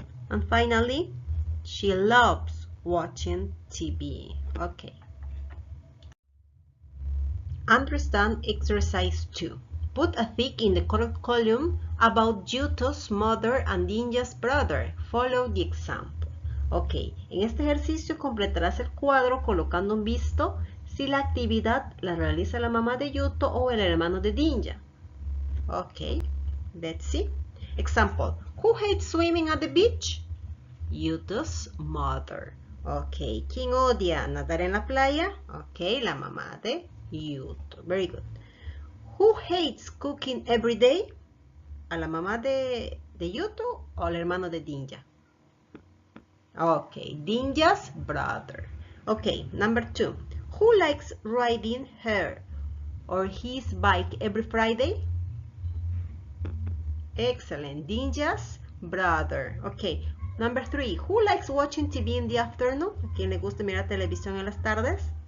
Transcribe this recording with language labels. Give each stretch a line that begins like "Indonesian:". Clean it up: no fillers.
English: And finally, she loves watching TV. Ok. Understand exercise 2. Put a tick in the correct column about Yuto's mother and Dinja's brother. Follow the example.
Spanish: Ok, en este ejercicio completarás el cuadro colocando un visto si la actividad la realiza la mamá de Yuto o el hermano de Dinja.
English: Ok, let's see. Example, who hates swimming at the beach? Yuto's mother.
Spanish: Ok, ¿quién odia nadar en la playa? Ok, la mamá de Yuto.
English: Very good. Who hates cooking every day?
Spanish: ¿A la mamá de Yuto o al hermano de Dinja?
English: Ok, Dinja's brother. Ok, number 2. Who likes riding her or his bike every Friday? Excellent, Dinja's brother. Ok, number 3. Who likes watching TV in the afternoon?
Spanish: ¿A quién le gusta mirar televisión en las tardes?